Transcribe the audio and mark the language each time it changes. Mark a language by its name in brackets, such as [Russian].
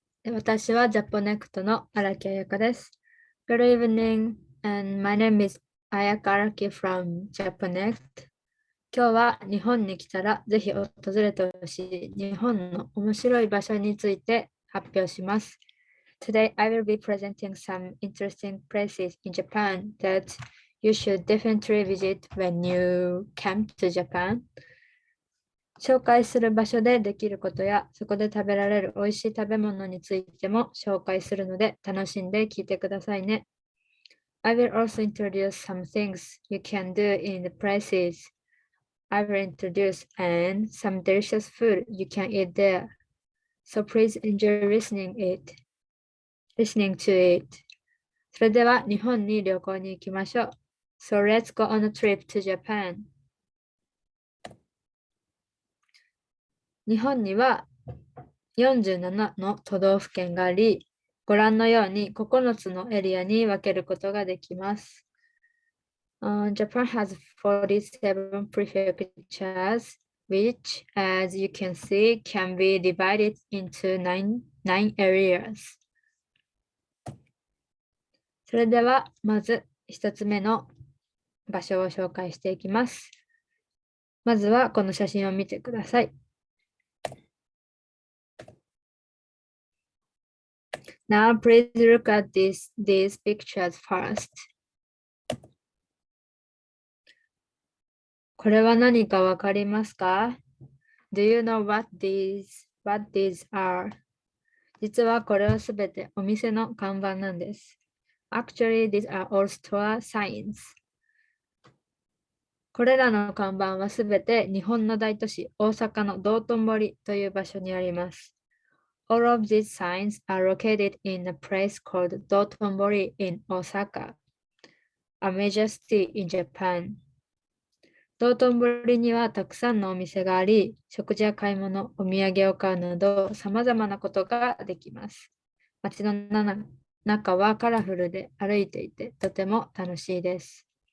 [Japanese] 私はジャポネクトの荒木彩香です。 [English] Good evening, and my name is Ayaka Araki from Japonect. [Japanese] 今日は日本に来たらぜひ訪れてほしい日本の面白い場所について発表します。 [English] Today I will be presenting some interesting places in Japan that you should definitely visit when you come to Japan. [Japanese] 紹介する場所でできることや、そこで食べられる美味しい食べ物についても紹介するので、楽しんで聞いてくださいね。 [English] I will also introduce some things you can do in the places I will introduce and some delicious food you can eat there. So please enjoy listening to it. [Japanese] それでは日本に旅行に行きましょう。 [English] So let's go on a trip to Japan. [Japanese] 日本には47の都道府県があり、ご覧のように9つのエリアに分けることができます。 [English] Japan has 47 prefectures, which, as you can see, can be divided into nine areas. [Japanese] それでは、まず1つ目の場所を紹介していきます。まずはこの写真を見てください。 [English] Now please look at these pictures first. [Japanese] これは何かわかりますか？ [English] Do you know what these are? [Japanese] 実はこれはすべてお店の看板なんです。 [English] Actually, these are all store signs. [Japanese] これらの看板はすべて日本の大都市大阪の道頓堀という場所にあります。 [English] All of these signs are located in a place called Dotonbori in Osaka, a major city in Japan. [Japanese] 道頓堀にはたくさんのお店があり、食事や買い物、お土産を買うなど、さまざまなことができます。街の中はカラフルで歩いていて、とても楽しいです。